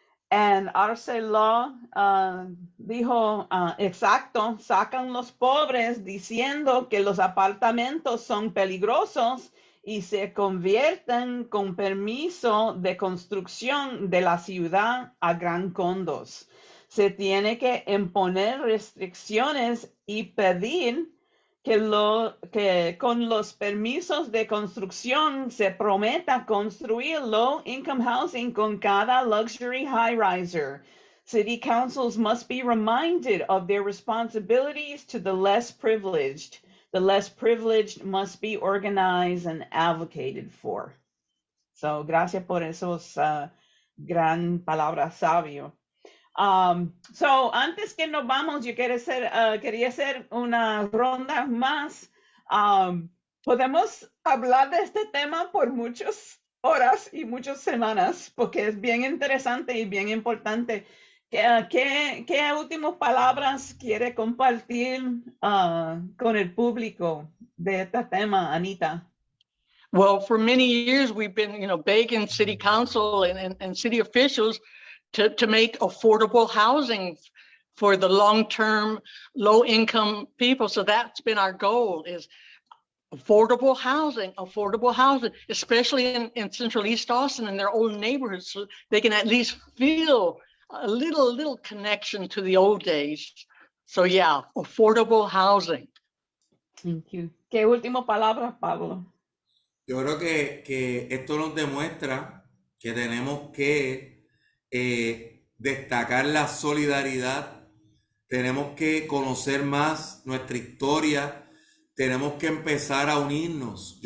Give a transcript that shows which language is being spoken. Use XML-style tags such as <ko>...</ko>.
<es>And Arce Law dijo, exacto, sacan los pobres diciendo que los apartamentos son peligrosos y se convierten con permiso de construcción de la ciudad a gran condos. Se tiene que imponer restricciones y pedir que con los permisos de construcción se prometa construir</es> <en>low income housing</en> <es>con cada</es> <en>luxury high riser. City councils must be reminded of their responsibilities to the less privileged. The less privileged must be organized and advocated for.</en> <es>So, gracias por esos gran palabras sabio. So antes que nos vamos, yo quería hacer una ronda más. Podemos hablar de este tema por muchas horas y muchas semanas, porque es bien interesante y bien importante. ¿Qué últimas palabras quiere compartir con el público de este tema, Anita?</es> <en>Well, for many years, we've been, you know, begging city council and city officials to make affordable housing for the long-term, low-income people. So that's been our goal, is affordable housing, especially in Central East Austin and their old neighborhoods, so they can at least feel a little connection to the old days. So yeah, affordable housing. Thank you.</en> <es>¿Qué última palabra, Pablo? Yo creo que esto nos demuestra que tenemos que destacar la solidaridad, tenemos que conocer más nuestra historia, tenemos que empezar a unirnos.</es>